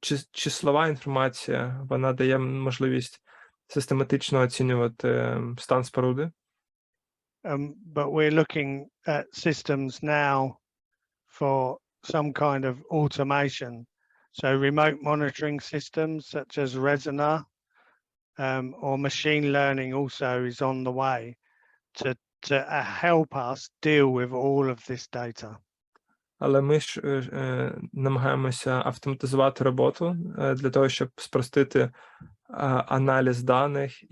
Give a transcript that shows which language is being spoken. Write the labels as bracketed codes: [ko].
[uk] Числова інформація, вона дає можливість систематично оцінювати стан споруди. [en] But we're looking at systems now for some kind of automation. So remote monitoring systems such as Resona or machine learning also is on the way to help us deal with all of this data. [uk] Але ми ж намагаємося автоматизувати роботу для того, щоб спростити аналіз даних.